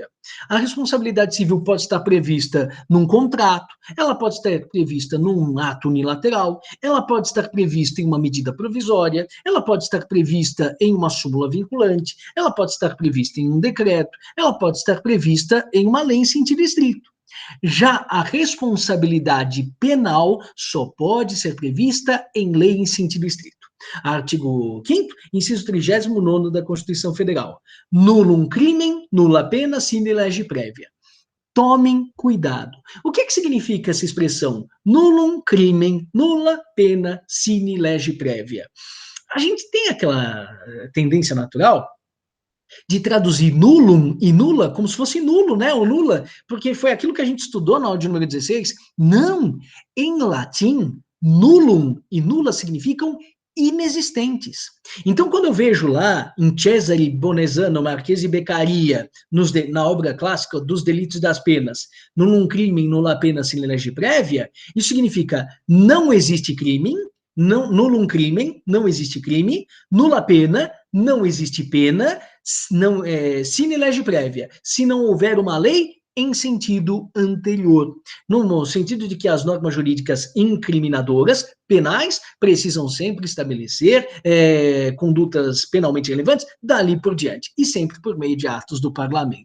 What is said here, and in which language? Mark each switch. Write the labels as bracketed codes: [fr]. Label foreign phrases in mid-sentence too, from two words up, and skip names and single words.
[pt] A responsabilidade civil pode estar prevista num contrato, ela pode estar prevista num ato unilateral, ela pode estar prevista em uma medida provisória, ela pode estar prevista em uma súmula vinculante, ela pode estar prevista em um decreto, ela pode estar prevista em uma lei em sentido estrito. Já a responsabilidade penal só pode ser prevista em lei em sentido estrito. Artigo 5º, inciso 39º da Constituição Federal. [la] Nullum crimen, nulla pena, sine lege prévia. [pt] Tomem cuidado. O que significa essa expressão? [la] Nullum crimen, nulla pena, sine lege prévia. [pt] A gente tem aquela tendência natural de traduzir nullum e nula como se fosse nulo, né? Ou nula, porque foi aquilo que a gente estudou na aula de número 16. Não! Em latim, nullum e nula significam inexistentes. Então, quando eu vejo lá em Cesare Bonesano, Marchese Beccaria, na obra clássica dos Delitos e das Penas, [la] nullum crimen, nulla pena sine lege prévia, [pt] isso significa não existe crime, [la] nullum crimen, [pt] não existe crime, [la] nulla pena, [pt] não existe pena, não, [la] sine lege prévia, [pt] se não houver uma lei em sentido anterior, no sentido de que as normas jurídicas incriminadoras, penais, precisam sempre estabelecer condutas penalmente relevantes dali por diante, e sempre por meio de atos do parlamento.